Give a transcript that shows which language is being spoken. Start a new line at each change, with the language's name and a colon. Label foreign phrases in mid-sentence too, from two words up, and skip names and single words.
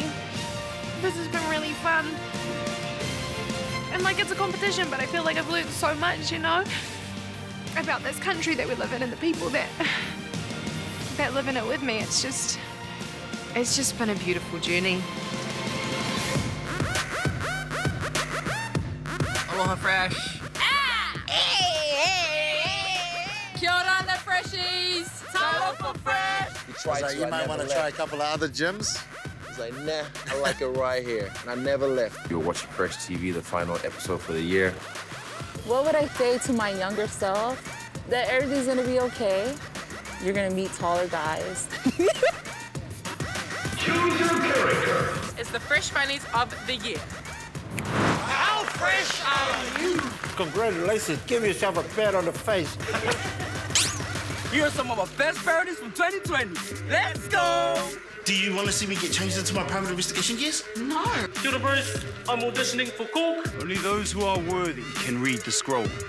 English: This has been really fun. And like, it's a competition, but I feel like I've learned so much, you know, about this country that we live in and the people that live in it with me. It's just been a beautiful journey. Aloha Fresh.
Māori: Kia ora,
English: the freshies. Aloha Fresh. So you might want to try a couple of other gyms. He's like, nah, I like it right here. And I never left. You're watching Fresh TV, the final episode for the year. What would I say to my younger self? That everything's gonna be okay. You're gonna meet taller guys. Choose your character. It's the fresh bunnies of the year. How fresh are you? Congratulations. Give yourself a pat on the face. Here are some of our best parodies from 2020. Let's go! Do you want to see me get changed into my private investigation gears? No.
Māori: Kia ora,
English: Bruce. I'm auditioning for Cork. Only those who are worthy can read the scroll.